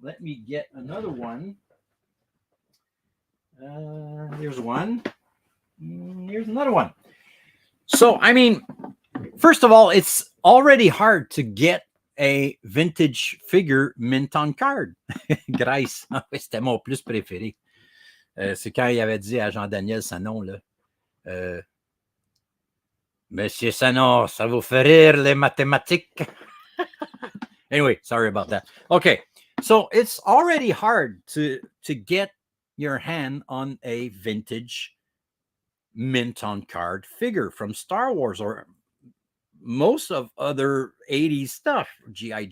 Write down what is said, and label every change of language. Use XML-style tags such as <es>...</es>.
<en>Let me get another one. Here's one. Here's another one. So, I mean, first of all, it's already hard to get a vintage figure mint on card.</en> <fr>Grace, c'était mon plus préféré. C'est quand il avait dit à Jean-Daniel Sanon, là, Monsieur Sanon, ça vous fait rire les mathématiques?</fr> <en>Anyway, sorry about that. Okay, so it's already hard to get your hand on a vintage mint on card figure from Star Wars or most of other 80s stuff, G.I.</en>